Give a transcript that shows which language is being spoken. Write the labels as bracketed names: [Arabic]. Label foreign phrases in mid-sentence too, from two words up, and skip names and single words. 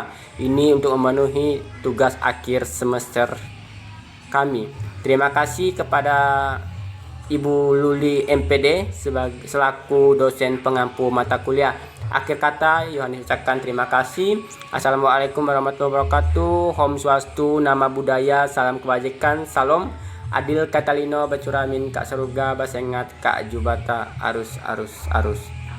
[Indonesian] Ini untuk memenuhi tugas akhir semester kami. Terima kasih kepada Ibu Luli MPD selaku dosen pengampu mata kuliah. Akhir kata, Yohanes ucapkan terima kasih. [Arabic] السلام عليكم ورحمة الله وبركاته. [Indonesian] Om Swastu, nama budaya, salam kebajikan, salam. [Kendayan] Adil Katalino Bacuramin Kak Saruga Basengat Kak Jubata Arus.